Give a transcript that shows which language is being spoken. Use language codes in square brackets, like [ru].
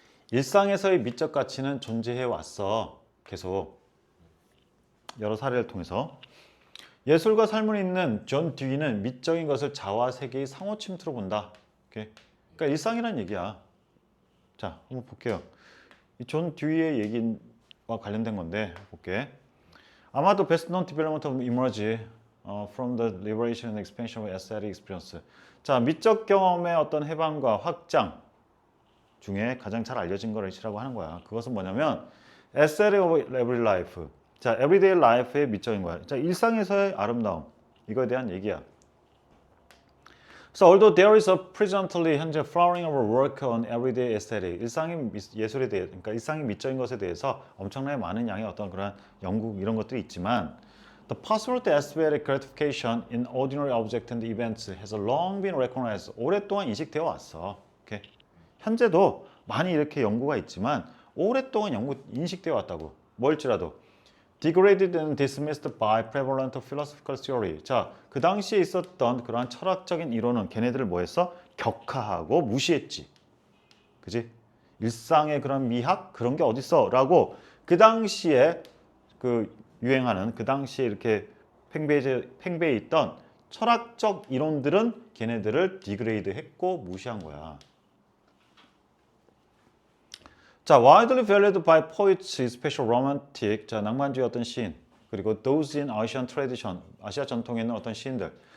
[ko] 일상에서의 미적 가치는 존재해 왔어. 계속 여러 사례를 통해서. 예술과 삶을 잇는 존 듀이는 미적인 것을 자와 세계의 상호 침투로 본다. 오케이? 그러니까 일상이란 얘기야. 자, 한번 볼게요. 이 존 듀이의 얘기와 관련된 건데 볼게. [en] 아마도 best known development of emerge from the liberation and expansion of aesthetic experience. [ko] 자, 미적 경험의 어떤 해방과 확장 중에 가장 잘 알려진 것이라고 하는 거야. 그것은 뭐냐면 [en] aesthetic of everyday life. [ko] 자, everyday life의 미적인 거야. 자, 일상에서의 아름다움. 이거에 대한 얘기야. [en] So although there is a presently 현재 flowering of work on everyday aesthetic, [ko] 일상의 예술에 대해, 그러니까 일상의 미적인 것에 대해서 엄청나게 많은 양의 어떤 그런 연구 이런 것들이 있지만, [en] the possibility of aesthetic gratification in ordinary objects and events has long been recognized. [ko] 오랫동안 인식되어 왔어. 오케이? 현재도 많이 이렇게 연구가 있지만 오랫동안 인식되어 왔다고. [en] 뭘지라도 degraded and dismissed by prevalent philosophical theory. [ko] 자, 그 당시에 있었던 그러한 철학적인 이론은 걔네들을 뭐 했어? 격하하고 무시했지. 그지? 일상의 그런 미학 그런 게 어딨어? 라고 그 당시에 그 유행하는 그 당시에 이렇게 팽배해 있던 철학적 이론들은 걔네들을 디그레이드 했고 무시한 거야. [en] 자, widely valued by poets, especially romantic. [ko] 자, 낭만주의 어떤 시인, 그리고 [en] those in Asian tradition, [ko] 아시아 전통에 있는 어떤 시인들.